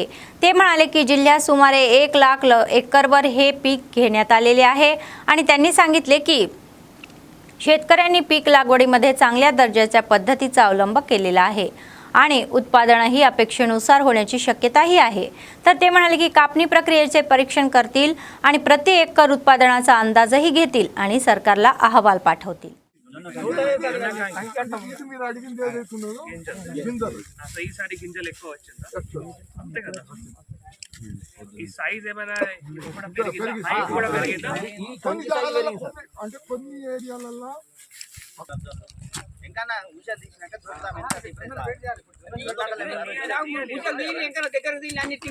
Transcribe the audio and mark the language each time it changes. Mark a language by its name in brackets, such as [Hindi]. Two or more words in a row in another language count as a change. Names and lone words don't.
[Marathi] ते म्हणाले की जिल्ह्यात सुमारे 1 लाख एकरवर हे पीक घेण्यात आलेले आहे आणि त्यांनी सांगितले की शेतकऱ्यांनी पीक लागवडीमध्ये चांगल्या दर्जाच्या पद्धतीचा अवलंब केलेला आहे आणि उत्पादनही अपेक्षेनुसार होण्याची शक्यताही आहे. तर ते म्हणाले की कापणी प्रक्रियेचे परीक्षण करतील आणि प्रति एकर उत्पादनाचा अंदाजही घेतील आणि सरकारला अहवाल पाठवतील. [Telugu] ఈ సైజ్ ఏమైనా కూడా పెరిగిందా? హైట్ కూడా పెరిగిందా? అంటే కొన్ని ఏరియాలలో ఇంకా ఉషా తీసినాక చూద్దాం ఎంత డిఫరెన్స్ నీళ్ళు ఇంకా దగ్గర దీని అన్నిటి